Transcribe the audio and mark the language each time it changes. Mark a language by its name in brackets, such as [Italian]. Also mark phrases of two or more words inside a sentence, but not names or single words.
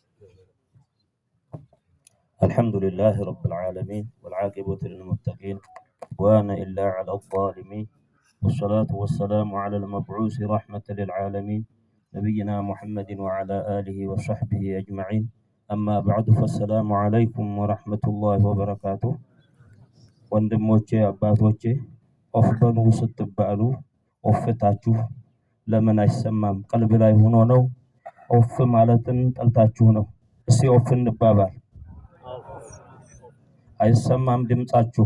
[Arabic] الحمد لله رب العالمين والعاقبة للمتقين عدوان إلا على الظالمين والصلاة والسلام على المبعوث رحمة للعالمين نبينا محمد وعلى آله وصحبه أجمعين أما بعد فالسلام عليكم ورحمة الله وبركاته [Amharic] ወንድሞቼ አባቶቼ ኦፍበኑ ስትባሉ ኦፍታችሁ ለምን አይሰማም? ቀልብ ላይ ሆኖ ነው? ኦፍ ማለትን ጠልታችሁ ነው? እስቲ ኦፍ እንባባል። አይሰማም ድምጻችሁ?